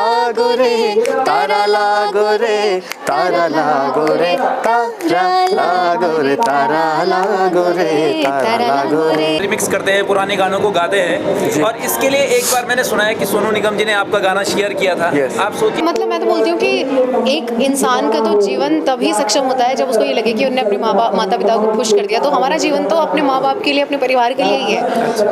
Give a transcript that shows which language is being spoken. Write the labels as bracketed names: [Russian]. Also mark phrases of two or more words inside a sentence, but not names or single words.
[Hindi] लागो रे, तारा लागो रे, तारा लागो रे, तारा लागो रे, तारा लागो रे, तारा लागो रे। रिमिक्स करते हैं, पुराने गानों को गाते हैं और इसके लिए एक बार मैंने सुना है कि सोनू निगम जी ने आपका गाना शेयर किया था। आप सोचिए, मतलब मैं तो बोलती हूँ कि एक इंसान का तो जीवन तभी सक्षम होता है जब उसको ये लगे कि उन्होंने अपने माता पिता को खुश कर दिया। तो हमारा जीवन तो अपने माँ बाप के लिए, अपने परिवार के लिए ही है।